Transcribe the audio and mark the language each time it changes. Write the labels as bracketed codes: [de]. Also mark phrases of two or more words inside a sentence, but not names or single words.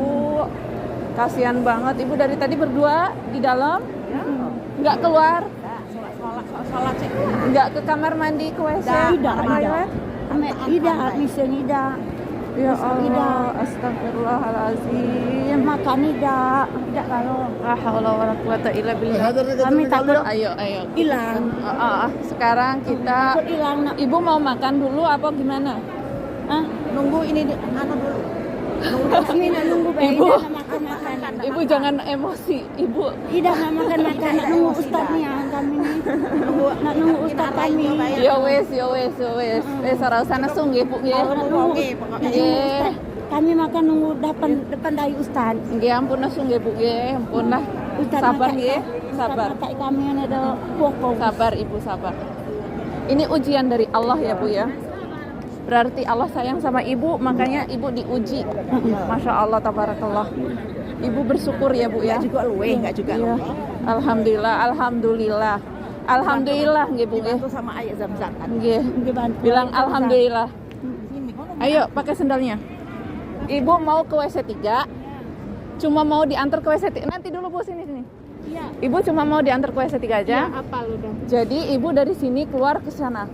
[id] Kasihan banget Ibu dari tadi berdua di dalam. Nggak keluar. Sholat sih. Nggak ke kamar mandi, ke WC. Tidak. [ar] Ya Allah, astagfirullahalazim. [id] Makan tidak kalau. [ar] La haula wala quwata illa billah. [id] Kami takut Ayo. hilang. Sekarang kita Takut hilang. Nak. Ibu mau makan dulu apa gimana? Nunggu ini dulu. Kami nak nunggu bayi. Ibu. Makan. Ibu jangan emosi, Ibu. Tidak nak makan. Nak nunggu ustadznya kami nih. Nak nunggu ustadz kami. [jv] Ya wes. Ora usah nesung nggih, Bu nggih. Nggih. [id] Kami makan nunggu depan dari ustadz. [jv] Nggih, ampun nesung nggih, Bu nggih. Ampun lah. Sabar nggih, sabar. [id] Kayak kami ada pokok. Sabar Ibu, sabar. Ini ujian dari Allah ya Bu ya. Berarti Allah sayang sama ibu, makanya ibu diuji. [ar] Masya Allah, tabarakallah. [id] Ibu bersyukur ya Bu ya. Enggak juga Iya. [ar] Alhamdulillah, alhamdulillah. [jv] Alhamdulillah nggih Bu nggih. [id] Itu sama ayat Zam-Zam kan. [jv] Nggih. [id] Bantu. Bilang alhamdulillah. Ayo pakai sendalnya. Ibu mau ke WC 3. Cuma mau diantar ke WC 3. Nanti dulu Bu sini. Iya. Ibu cuma mau diantar ke WC 3 aja. Apa lu dong? Jadi ibu dari sini keluar ke sana.